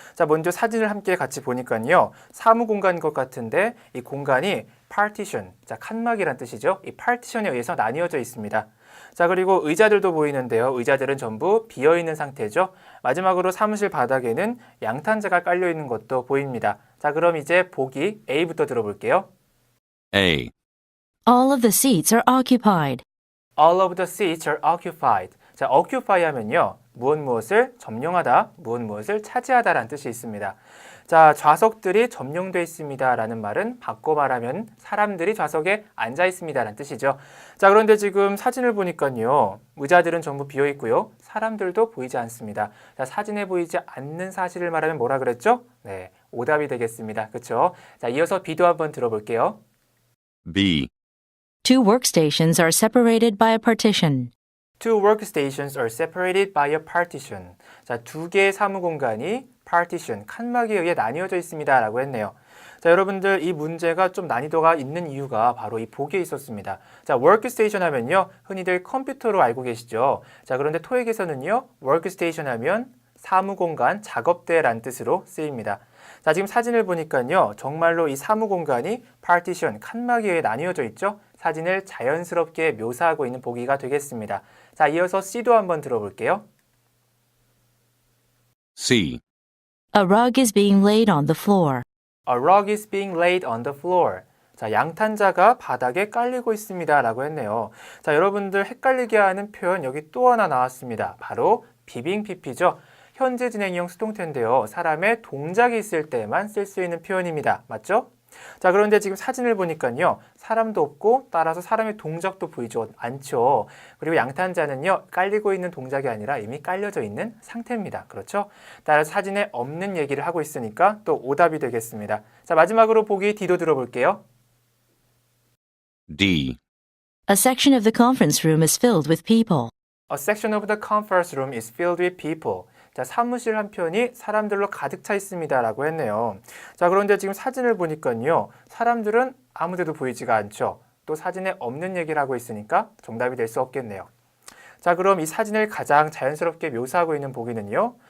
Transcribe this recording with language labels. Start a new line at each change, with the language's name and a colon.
Korean: 자, 먼저 사진을 함께 같이 보니까요, 사무 공간인 것 같은데 이 공간이 partition, 자, 칸막이란 뜻이죠. 이 partition에 의해서 나뉘어져 있습니다. 자, 그리고 의자들도 보이는데요. 의자들은 전부 비어있는 상태죠. 마지막으로 사무실 바닥에는 양탄자가 깔려있는 것도 보입니다. 자, 그럼 이제 보기 A부터 들어볼게요.
English: A. All of the seats are occupied. All of the seats are occupied.
Korean: 자, occupy 하면요, 무엇을 점령하다, 무엇을 차지하다라는 뜻이 있습니다. 자, 좌석들이 점령되어 있습니다 라는 말은 바꿔 말하면 사람들이 좌석에 앉아 있습니다 라는 뜻이죠. 자, 그런데 지금 사진을 보니까요, 의자들은 전부 비어 있고요, 사람들도 보이지 않습니다. 자, 사진에 보이지 않는 사실을 말하면 뭐라 그랬죠? 네, 오답이 되겠습니다. 그렇죠? 자, 이어서 B도 한번 들어볼게요.
English: B. Two workstations are separated by a partition. Two workstations are separated by a partition.
Korean: 자, 두 개의 사무 공간이 partition, 칸막이에 의해 나뉘어져 있습니다. 라고 했네요. 자, 여러분들 이 문제가 좀 난이도가 있는 이유가 바로 이 보기에 있었습니다. 자, workstation 하면요. 흔히들 컴퓨터로 알고 계시죠. 자, 그런데 토익에서는요. workstation 하면 사무공간, 작업대라는 뜻으로 쓰입니다. 자, 지금 사진을 보니까요. 정말로 이 사무공간이 partition, 칸막이에 나뉘어져 있죠. 사진을 자연스럽게 묘사하고 있는 보기가 되겠습니다. 자, 이어서 C도 한번 들어볼게요.
English: C. A rug is being laid on the floor. A rug is being laid on the floor.
Korean: 자, 양탄자가 바닥에 깔리고 있습니다. 라고 했네요. 자, 여러분들 헷갈리게 하는 표현 여기 또 하나 나왔습니다. 바로 비빙 PP죠. 현재 진행형 수동태인데요. 사람의 동작이 있을 때만 쓸 수 있는 표현입니다. 맞죠? 자, 그런데 지금 사진을 보니까요. 사람도 없고 따라서 사람의 동작도 보이지 않죠. 그리고 양탄자는요. 깔리고 있는 동작이 아니라 이미 깔려져 있는 상태입니다. 그렇죠? 따라서 사진에 없는 얘기를 하고 있으니까 또 오답이 되겠습니다. 자, 마지막으로 보기 D도 들어볼게요.
English: D. A section of the conference room is filled with people. A section of the conference room is filled with people.
Korean: 자, 사무실 한편이 사람들로 가득 차 있습니다. 라고 했네요. 자, 그런데 지금 사진을 보니까요. 사람들은 아무데도 보이지가 않죠. 또 사진에 없는 얘기를 하고 있으니까 정답이 될 수 없겠네요. 자, 그럼 이 사진을 가장 자연스럽게 묘사하고 있는 보기는요.